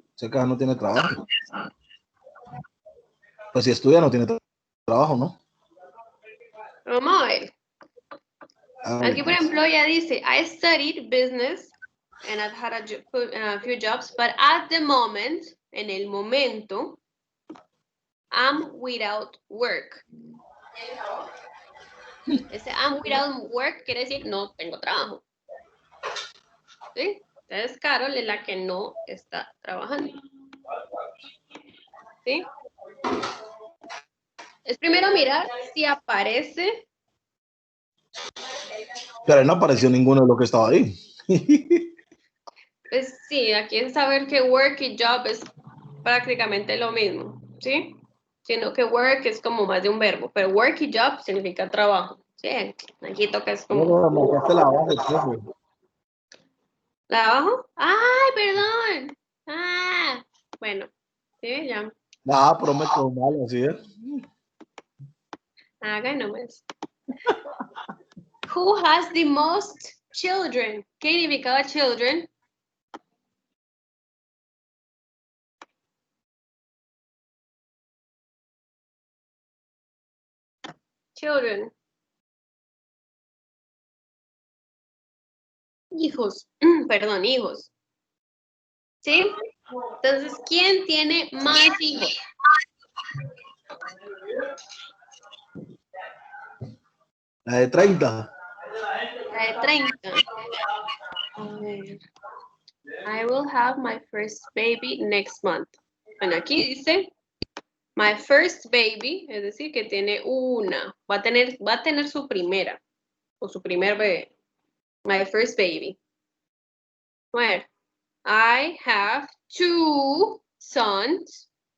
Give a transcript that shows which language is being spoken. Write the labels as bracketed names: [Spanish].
[Spanish] Ese caso no tiene trabajo. Pues si estudia no tiene trabajo, ¿no? vamos a ver. Ah, Aquí, por pues. ejemplo, ella dice, [English] I studied business and I've had a few jobs, but at the moment, [Spanish] en el momento, [English] I'm without work. [Spanish] Ese [English] I'm without work [Spanish] quiere decir no tengo trabajo. ¿Sí? Entonces, Carol es la que no está trabajando. ¿Sí? Es primero mirar si aparece. Pero ahí no apareció ninguno de los que estaba ahí. Pues sí, aquí es saber que work y job es prácticamente lo mismo. ¿Sí? Sino que work es como más de un verbo, pero work y job significa trabajo. Sí, aquí toca es como. Bueno, marcaste la base, profe. ¿La de abajo? ¡Ay, perdón! Ah, bueno, sí, ya. Ah, pero me quedó mal, así es. Haga nomás. [English] Who has the most children? [Spanish] ¿Qué significaba children? [English] Children. [Spanish] Hijos. Perdón, hijos. ¿Sí? Entonces, ¿quién tiene más hijos? La de 30. La de 30. A ver. [English] I will have my first baby next month. [Spanish] Bueno, aquí dice [English] my first baby, [Spanish] es decir, que tiene una. Va a tener su primera o su primer bebé. [English] My first baby. [Spanish] A ver. [English] I have two sons.